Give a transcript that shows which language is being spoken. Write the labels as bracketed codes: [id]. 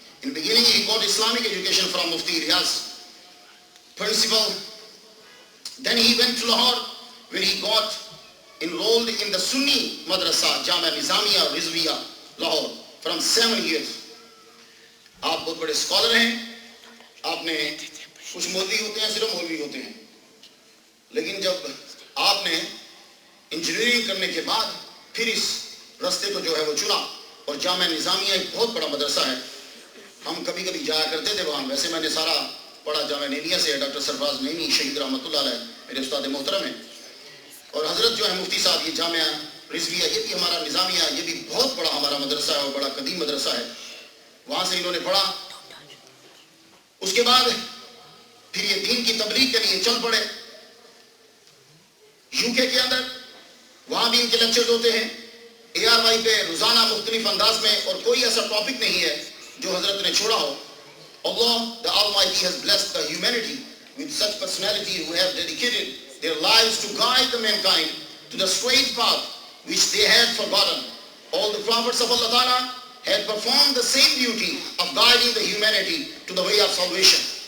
[en] In the beginning, he got Islamic education from Mufti Riyaz, principal. Then he went to Lahore, where he got enrolled in the Sunni Madrasa, Jamia Nizamiya Rizviya, Lahore, from 7 years. [ur] آپ بہت بڑے scholar ہیں. آپ نے کچھ مولوی ہوتے ہیں، صرف مولوی ہوتے ہیں، لیکن جب آپ نے انجینئرنگ کرنے کے بعد پھر اس رستے کو جو ہے وہ چنا. اور جامعہ نظامیہ ایک بہت بڑا مدرسہ ہے. ہم کبھی کبھی جایا کرتے تھے وہاں. ویسے میں نے سارا پڑھا جامعہ نینیا سے. ڈاکٹر سرفراز نینی شہید رحمۃ اللہ علیہ میرے استاد محترم ہیں. اور حضرت جو ہے مفتی صاحب، یہ جامعہ رضویہ یہ بھی ہمارا نظامیہ، یہ بھی بہت بڑا ہمارا مدرسہ ہے اور بڑا قدیم مدرسہ ہے. وہاں سے انہوں نے پڑھا. اس کے بعد پھر یہ دین کی تبلیغ کے لیے چل پڑے UK کے اندر. وہاں بھی ان کے لیکچرز ہوتے ہیں ARY پہ روزانہ مختلف انداز میں. اور کوئی ایسا ٹاپک نہیں ہے جو حضرت نے چھوڑا ہو. [en] Allah the Almighty has blessed the humanity with such personality who have dedicated their lives to guide the mankind to the straight path which they had forgotten. All the prophets of Allah Ta'ala had performed the same duty of guiding the humanity to the way of salvation.